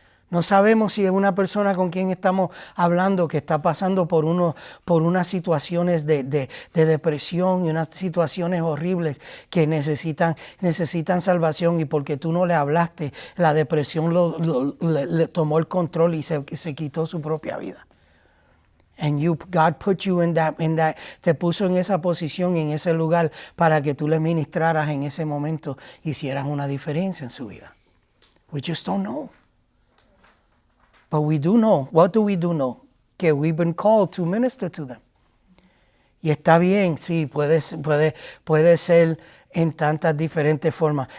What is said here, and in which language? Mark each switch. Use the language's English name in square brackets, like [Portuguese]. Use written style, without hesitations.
[Spanish] No sabemos si es una persona con quien estamos hablando que está pasando por unas situaciones de depresión y unas situaciones horribles que necesitan salvación, y porque tú no le hablaste, la depresión le tomó el control y se quitó su propia vida. [English] And God put you in that, [Spanish] te puso en esa posición, en ese lugar, para que tú le ministraras en ese momento, hicieras una diferencia en su vida. [English] We just don't know. But we do know. What do we do know? Que we've been called to minister to them. [Spanish] Y está bien, sí, puede ser en tantas diferentes formas.